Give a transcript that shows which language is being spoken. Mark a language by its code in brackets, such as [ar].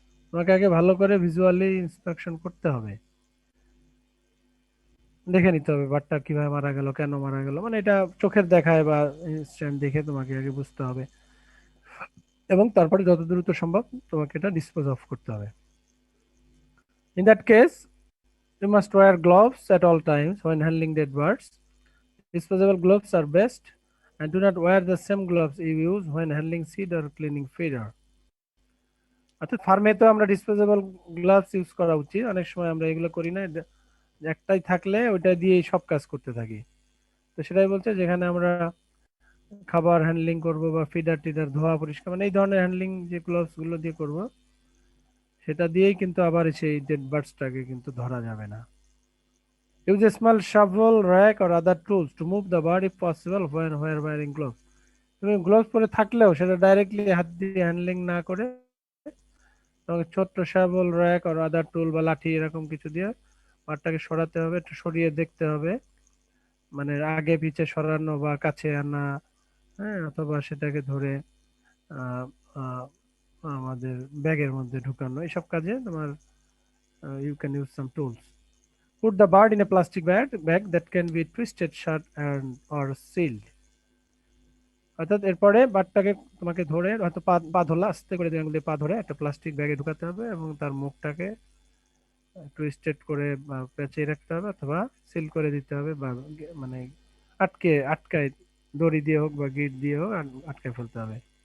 [bn] তোমাকে আগে ভালো করে ভিজুয়ালি ইন্সপেকশন করতে হবে, দেখে নিতে হবে বার্ডটা কিভাবে মারা গেল, কেন মারা গেল, মানে এটা চোখের দেখায় বা ইনস্ট্যান্ট দেখে তোমাকে আগে বুঝতে হবে, এবং তারপরে যত দ্রুত সম্ভব তোমাকে এটা ডিসপোজ অফ করতে হবে। [en] In that case, you must wear gloves at all times when handling dead birds. Disposable gloves are best, and do not wear the same gloves you use when handling seed or cleaning feeder. [bn] অর্থাৎ ফার্মে তো আমরা disposable gloves use করা উচিত, অনেক সময় আমরা এগুলো করি না, একটাই থাকলে ওইটা দিয়েই সব কাজ করতে থাকি। তো সেটাই বলছে, যেখানে আমরা খাবার হ্যান্ডলিং করব বা ফিডার টিডার ধোয়া পরিষ্কার, মানে এই ধরনের হ্যান্ডলিং যে গ্লাভস গুলো দিয়ে করব, সেটা দিয়েই কিন্তু আবার সেই ডেড বার্ডসটাকে কিন্তু ধরা যাবে না। [en] Use a small shovel, rake or other tools to move the bird if possible when wearing gloves. [bn] তুমি গ্লোভস পরে থাকলেও সেটা ডাইরেক্টলি হাত দিয়ে হ্যান্ডলিং না করে তোমাকে ছোট্ট শাবল, র‍্যাক আর আদার টুল বা লাঠি এরকম কিছু দিয়ে বারটাকে সরাতে হবে, একটু সরিয়ে দেখতে হবে, মানে আগে পিছে সরানো বা কাছে আনা, হ্যাঁ, অথবা সেটাকে ধরে আহ, আহ, আমাদের ব্যাগের মধ্যে ঢুকানো, এইসব কাজে তোমার [en] You can use some tools. Put the bird in a plastic bag that can be twisted shut and or sealed. [bn] অর্থাৎ এরপরে বারটাকে তোমাকে ধরে হয়তো পা ধরলা, আস্তে করে দুই আঙুল দিয়ে পা ধরে একটা প্লাস্টিক ব্যাগে ঢুকাতে হবে এবং তার মুখটাকে টুইস্টেড করে বা পেঁচিয়ে রাখতে হবে, অথবা সিল করে দিতে হবে, বা মানে আটকায় দড়ি দিয়ে হোক বা গিট দিয়ে হোক আটকায় ফেলতে হবে।